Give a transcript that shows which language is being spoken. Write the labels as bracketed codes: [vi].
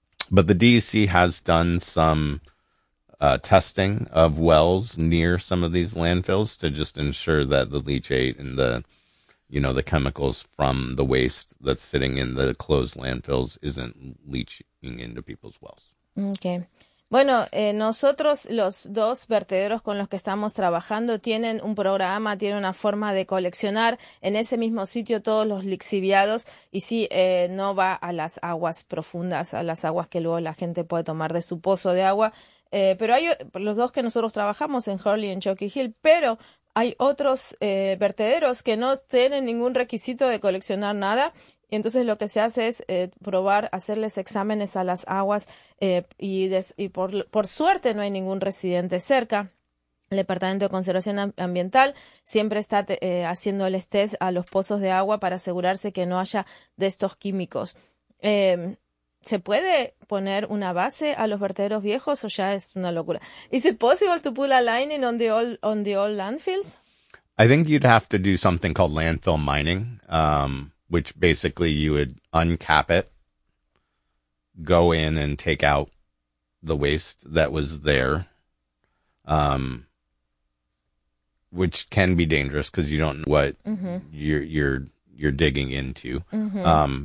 [en] But the DEC has done some... testing of wells near some of these landfills to just ensure that the leachate and the chemicals from the waste that's sitting in the closed landfills isn't leaching into people's wells. Okay. [es] Bueno, nosotros los dos vertederos con los que estamos trabajando tienen un programa, tienen una forma de coleccionar en ese mismo sitio todos los lixiviados y sí, no va a las aguas profundas, a las aguas que luego la gente puede tomar de su pozo de agua. Pero hay los dos que nosotros trabajamos en Hurley y en Chalky Hill, pero hay otros vertederos que no tienen ningún requisito de coleccionar nada. Y entonces lo que se hace es probar, hacerles exámenes a las aguas y por suerte no hay ningún residente cerca. El Departamento de Conservación Ambiental siempre está haciéndoles test a los pozos de agua para asegurarse que no haya de estos químicos. ¿Se puede poner una base a los vertederos viejos o ya es una locura? [en] Is it possible to put a lining on the old landfills? I think you'd have to do something called landfill mining, which basically you would uncap it, go in and take out the waste that was there, which can be dangerous because you don't know what you're digging into. Mm-hmm.